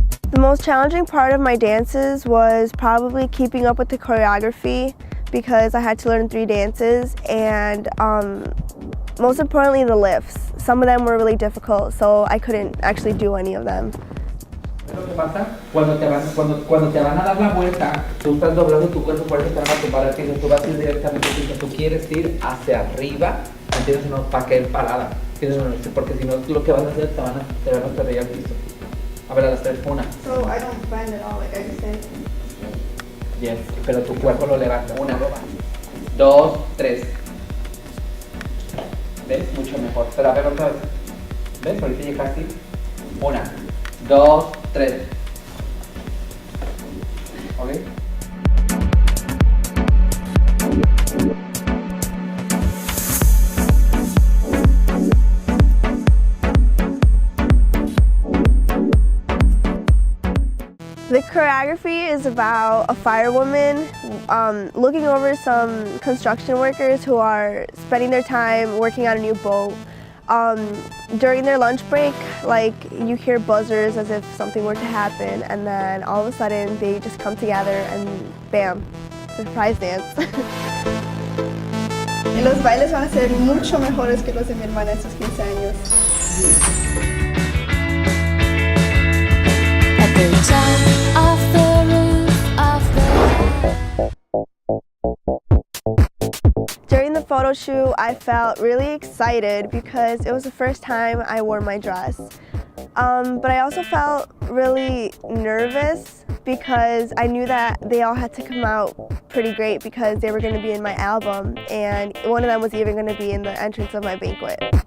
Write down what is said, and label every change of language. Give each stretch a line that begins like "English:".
English: The most challenging part of my dances was probably keeping up with the choreography because I had to learn 3 dances and most importantly the lifts. Some of them were really difficult, so I couldn't actually do any of them.
Spanish: Lo que pasa cuando te van a dar la vuelta, tú estás doblando tu cuerpo, por eso te van a tumbar al piso, tú vas a ir directamente, si tú quieres ir hacia arriba, ¿entiendes? No, para caer parada, ¿entiendes? Porque si no, lo que vas a hacer te van a perder al piso. A ver, a las 3, 1.
English: So I don't bend at all, like I just say.
Spanish: Yes, pero tu cuerpo lo levanta. 1, 2, 3. ¿Ves? Mucho mejor. Pero a ver otra vez. ¿Ves? Ahorita llegaste. 1, 2, 3. ¿Ok?
English: The choreography is about a firewoman looking over some construction workers who are spending their time working on a new boat. During their lunch break, like, you hear buzzers as if something were to happen, and then all of a sudden they just come together and bam, surprise dance.
Spanish: Y los bailes van a ser mucho mejores que los de mi hermana en sus 15 años.
English: At the top of the roof of the During the photo shoot, I felt really excited because it was the first time I wore my dress. But I also felt really nervous because I knew that they all had to come out pretty great because they were going to be in my album, and one of them was even going to be in the entrance of my banquet.